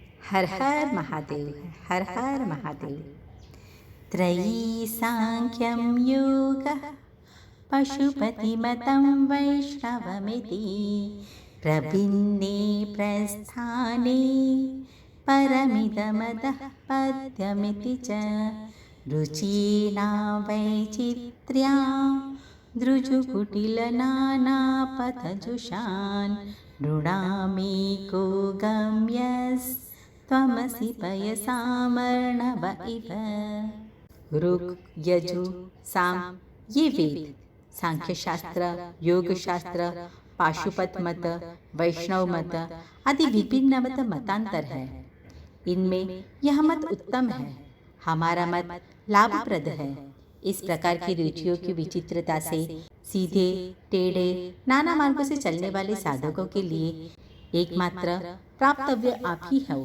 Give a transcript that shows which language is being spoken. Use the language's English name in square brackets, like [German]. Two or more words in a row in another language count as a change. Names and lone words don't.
[Hindi] हर हर महादेव, हर हर महादेव। [Sanskrit] त्रयी सांख्यं योगः पशुपतिमतं वैष्णवमिति प्रभिन्ने प्रस्थाने परमिदमतः पद्यमिति च रुचीना वैचित्र्या दृजुकुटिलनानापथजुषान् नृणामेको गम्यस्त्वमसि पयसामर्णव इव। [Hindi] ऋक् यजु साम ये वेद सांख्य शास्त्र, योग शास्त्र, पाशुपत मत, वैष्णव मत आदि विभिन्न मतांतर है। इनमें यह मत उत्तम है, हमारा मत लाभप्रद है। इस प्रकार की रुचियों की विचित्रता से सीधे टेढ़े नाना मार्गों से चलने वाले साधकों के लिए एकमात्र प्राप्तव्य आप ही हो।